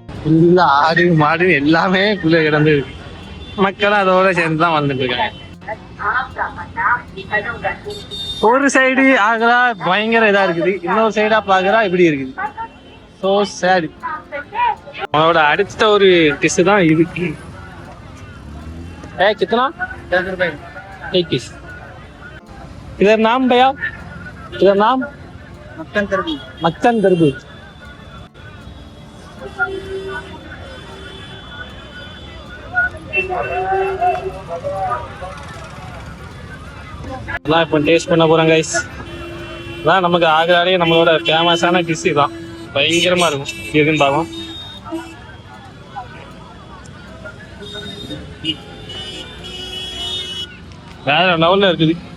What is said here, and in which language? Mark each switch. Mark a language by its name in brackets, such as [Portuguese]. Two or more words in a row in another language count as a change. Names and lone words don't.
[Tamil] ஃபுல்லா ஆடு மாடு எல்லாமே குள்ள கிடந்து இருக்கு. மக்கள் அதோட சேர்ந்து தான் வந்துட்டு இருக்காங்க. ஒரு சைடு ஆக்ரா பயங்கர இதா இருக்குது, இன்னொரு சைடா பாக்குறா இப்படி இருக்குது. [English] so sad. [Tamil] அவனோட அடுத்த ஒரு டிஷ் தான் இது. [Hindi] कितना 10 रुपए एक पीस. इधर नाम भैया, इधर नाम मक्खन तरबूज. मक्खन तरबूज. [Tamil] எல்லாம் இப்போ டேஸ்ட் பண்ண போறோம் கைஸ். அதான் நமக்கு ஆக்ராலே நம்மளோட ஃபேமஸான டிஷ் தான். பயங்கரமா இருக்கும். எதுன்னு பார்ப்போம். வேற லெவல்ல இருக்குது.